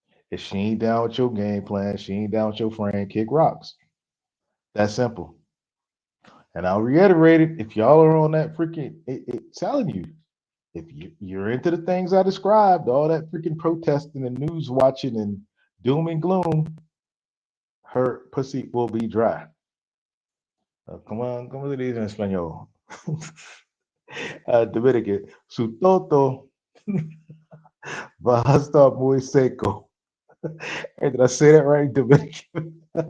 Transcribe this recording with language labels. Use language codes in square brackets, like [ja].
[en] If she ain't down with your game plan, she ain't down with your friend, kick rocks. That simple. And I'll reiterate it. If y'all are on that freaking, telling you, if you're into the things I described, all that freaking protesting and news watching and doom and gloom, her pussy will be dry. Come on, [es] ¿cómo se dice en español? Dominican, su toto va a estar muy seco. [en] Hey, did I say that right, Dominican?